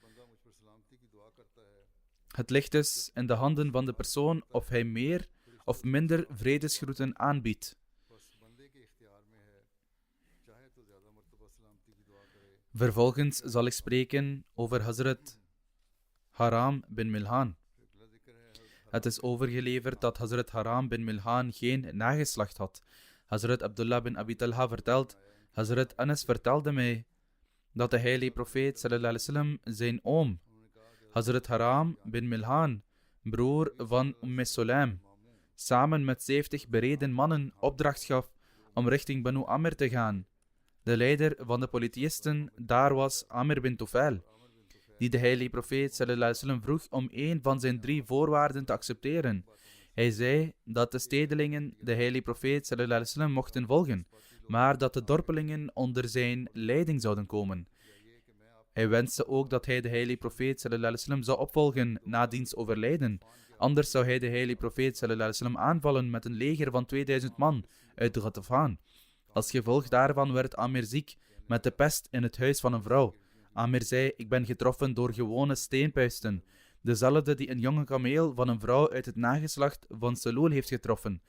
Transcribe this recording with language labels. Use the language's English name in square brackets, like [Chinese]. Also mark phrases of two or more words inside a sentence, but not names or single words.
[Dutch] Het ligt dus in de handen van de persoon of hij meer of minder vredesgroeten aanbiedt. Vervolgens zal ik spreken over Hazrat Haram bin Milhan. Het is overgeleverd dat Hazrat Haram bin Milhan geen nageslacht had. Hazrat Abdullah bin Abi Talha vertelt: Hazrat Anas vertelde mij dat de heilige profeet [Arabic] صلى الله عليه وسلم [Dutch] zijn oom, Hazrat Haram bin Milhan, broer van Sulaim, samen met 70 bereden mannen opdracht gaf om richting Banu Amr te gaan. De leider van de polytheïsten daar was Amr bin Tufail, die de heilige profeet [Arabic] صلى الله عليه وسلم [Dutch] vroeg om een van zijn 3 voorwaarden te accepteren. Hij zei dat de stedelingen de heilige profeet [Arabic] صلى الله عليه وسلم [Dutch] mochten volgen, maar dat de dorpelingen onder zijn leiding zouden komen. Hij wenste ook dat hij de heilige profeet [Arabic] صلى الله عليه وسلم [Dutch] zou opvolgen na diens overlijden. Anders zou hij de heilige profeet [Arabic] صلى الله عليه وسلم [Dutch] aanvallen met een leger van 2000 man uit Ghatafan. Als gevolg daarvan werd Amir ziek met de pest in het huis van een vrouw. Amir zei: Ik ben getroffen door gewone steenpuisten, dezelfde die een jonge kameel van een vrouw uit het nageslacht van Salul heeft getroffen.